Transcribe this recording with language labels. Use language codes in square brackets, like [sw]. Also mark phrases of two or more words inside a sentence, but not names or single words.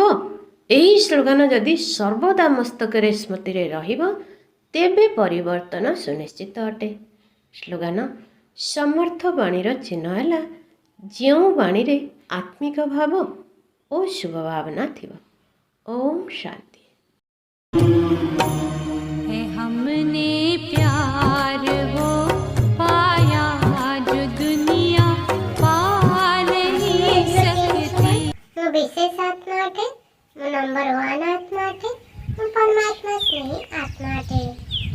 [or] ଏହି ସ୍ଲୋଗାନ ଯଦି ସର୍ବଦା ମସ୍ତକରେ ସ୍ମୃତିରେ ରହିବ, ତେବେ ପରିବର୍ତ୍ତନ ସୁନିଶ୍ଚିତ ଅଟେ। ସ୍ଲୋଗାନ, ସମର୍ଥ ବାଣୀର ଚିହ୍ନ ହେଲା ଯେଉଁ ବାଣୀରେ ଆତ୍ମିକ ଭାବ ଓ ଶୁଭ ଭାବନା ଥିବ। ଓମ୍ ଶାନ୍ତି। [hi] हमने प्यार वो पाया जो दुनिया पा नहीं सकती। [or] ମୁଁ ବିଶେଷ ଆତ୍ମା ଅଟେ, ମୁଁ ନମ୍ବର 1 ଆତ୍ମା ଅଟେ, ମୁଁ ପରମାତ୍ମା ସ୍ନେହୀ ଆତ୍ମା ଅଟେ।